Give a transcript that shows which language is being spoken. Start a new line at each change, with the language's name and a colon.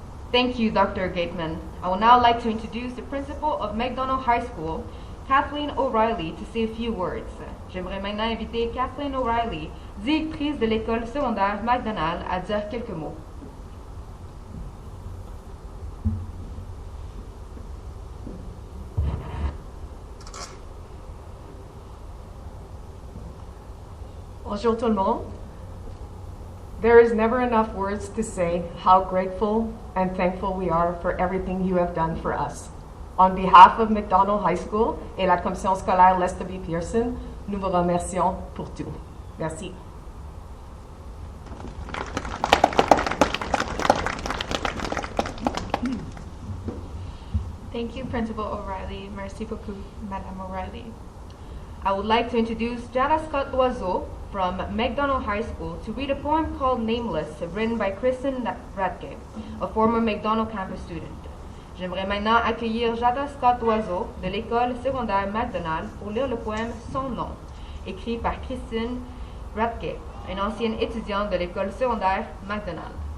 English: Thank you, Dr. Gateman. I would now like to introduce the principal of McDonald High School, Kathleen O'Reilly, to say a few words.
French: J'aimerais maintenant inviter Kathleen O'Reilly, directrice de l'école secondaire McDonald, à dire quelques mots. Bonjour tout le monde.
English: There is never enough words to say how grateful and thankful we are for everything you have done for us. On behalf of McDonald High School
French: et la commission scolaire
English: Lester B.
French: Pearson, nous vous remercions pour tout. Merci.
English: Thank you, Principal O'Reilly.
French: Merci beaucoup, Madame O'Reilly.
English: I would like to introduce Jada Scott Loiseau from McDonald High School to read a poem called Nameless, written by Kristen Radke, a former McDonald campus student.
French: J'aimerais maintenant accueillir Jada Scott Loiseau de l'école secondaire McDonald pour lire le poème Son nom, écrit par Kristen Radke, une ancienne étudiante de l'école secondaire McDonald.